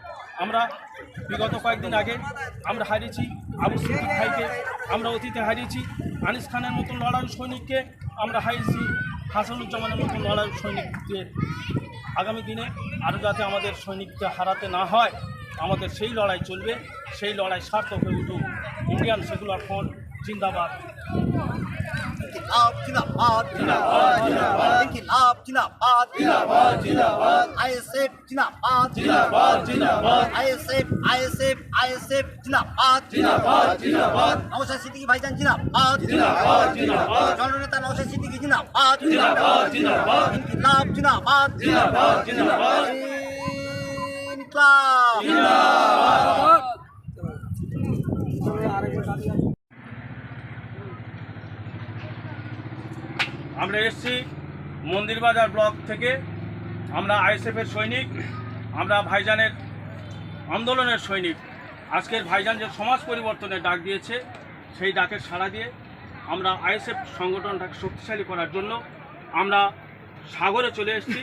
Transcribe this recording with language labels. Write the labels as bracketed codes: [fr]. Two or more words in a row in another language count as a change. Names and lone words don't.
[bn] আমরা বিগত কয়েকদিন আগে আমরা হারিয়েছি আবু সিদ্দিক ভাইকে, আমরা অতীতে হারিয়েছি আনিস খানের মতন লড়াই সৈনিককে, আমরা হারিয়েছি হাসানুজ্জামানের মতন লড়াই সৈনিককে। আগামী দিনে আরও যাতে আমাদের সৈনিককে হারাতে না হয়, আমাদের সেই লড়াই চলবে, সেই লড়াই সার্থক হয়ে উঠুক। ইন্ডিয়ান সেকুলার ফ্রন্ট জিন্দাবাদ। [hi] जिंदाबाद जिंदाबाद जिंदाबाद इनकिलाब जिंदाबाद जिंदाबाद जिंदाबाद आईएसएफ जिंदाबाद जिंदाबाद जिंदाबाद आईएसएफ जिंदाबाद जिंदाबाद जिंदाबाद नौशाद सिद्दीकी भाईजान जिंदाबाद जिंदाबाद जिंदाबाद जननेता नौशाद सिद्दीकी जिंदाबाद जिंदाबाद जिंदाबाद इनकिलाब जिंदाबाद जिंदाबाद जिंदाबाद इनकिलाब जिंदाबाद। [bn] আমরা এসেছি মন্দিরবাজার ব্লক থেকে। আমরা আইএসএফের সৈনিক, আমরা ভাইজানের আন্দোলনের সৈনিক। আজকের ভাইজান যে সমাজ পরিবর্তনের ডাক দিয়েছে, সেই ডাকের সাড়া দিয়ে আমরা আইএসএফ সংগঠনটাকে শক্তিশালী করার জন্য আমরা সাগরে চলে এসেছি।